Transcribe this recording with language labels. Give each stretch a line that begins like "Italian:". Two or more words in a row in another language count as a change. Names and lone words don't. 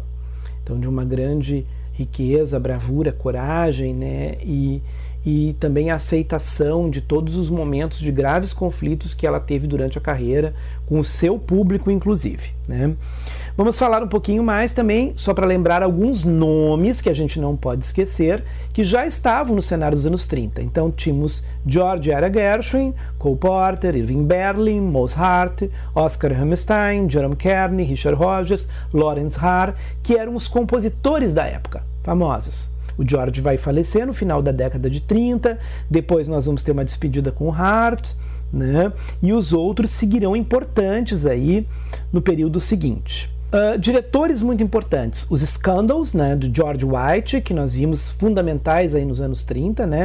Portuguese: Então, de uma grande riqueza, bravura, coragem, né, e também a aceitação de todos os momentos de graves conflitos que ela teve durante a carreira, com o seu público, inclusive, né? Vamos falar um pouquinho mais também, só para lembrar alguns nomes que a gente não pode esquecer, que já estavam no cenário dos anos 30. Então tínhamos George Ira Gershwin, Cole Porter, Irving Berlin, Mose Hart, Oscar Hammerstein, Jerome Kern, Richard Rodgers, Lawrence Harr, que eram os compositores da época, famosos. O George vai falecer no final da década de 30, depois nós vamos ter uma despedida com o Hart, né? E os outros seguirão importantes aí no período seguinte. Diretores muito importantes, os Scandals, né, do George White, que nós vimos fundamentais aí nos anos 30, né?